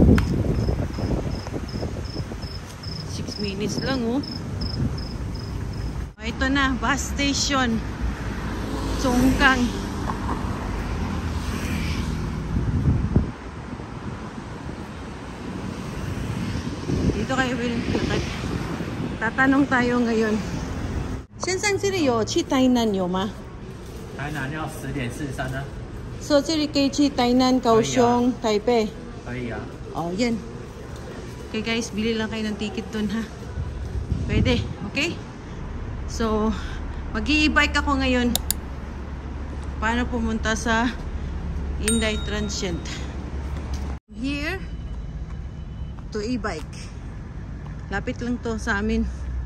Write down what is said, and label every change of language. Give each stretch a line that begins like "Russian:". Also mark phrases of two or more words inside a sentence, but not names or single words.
Filipino: Minutes lang oh. ito na, bus station. Chonggang. Dito kayo lakad. Tatanong tayo ngayon.
Chinese: 先生这里有去台南有吗？台南要10:43呢？ So 这里可以去台南、高雄、台北。可以啊。
Filipino: Oh, yan. Okay guys, bili lang kayo ng ticket dun ha. Pwede, okay? So, mag-i-e-bike ako ngayon. Paano pumunta sa Inday Transient?
English: Here to e-bike.
Filipino: Lapit lang to sa amin.